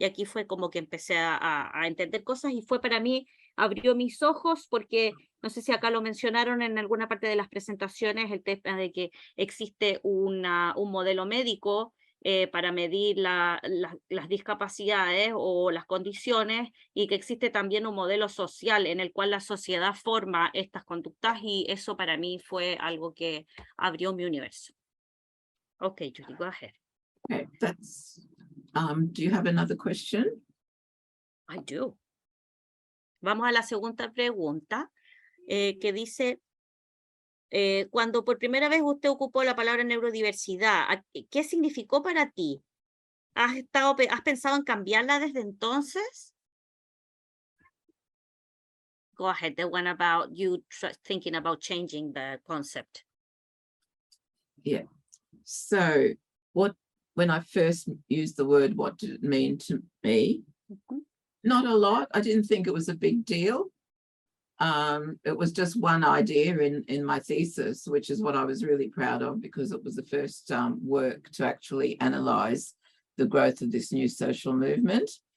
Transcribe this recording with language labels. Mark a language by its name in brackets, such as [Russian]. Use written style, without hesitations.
[Spanish] Y aquí fue como que empecé a entender cosas y fue para mí, abrió mis ojos porque, no sé si acá lo mencionaron en alguna parte de las presentaciones, el tema de que existe un modelo médico para medir las discapacidades o las condiciones, y que existe también un modelo social en el cual la sociedad forma estas conductas, y eso para mí fue algo que abrió mi universo. [English] Okay, Judy, go ahead. Okay, that's, do you have another question? I do. [Spanish] Vamos a la segunda pregunta, que dice, cuando por primera vez usted ocupó la palabra neurodiversidad, ¿qué significó para ti? ¿Has pensado en cambiarla desde entonces? [English] Go ahead, the one about you thinking about changing the concept. Yeah. So when I first used the word, what did it mean to me? Not a lot. I didn't think it was a big deal. It was just one idea in my thesis, which is what I was really proud of, because it was the first work to actually analyze the growth of this new social movement.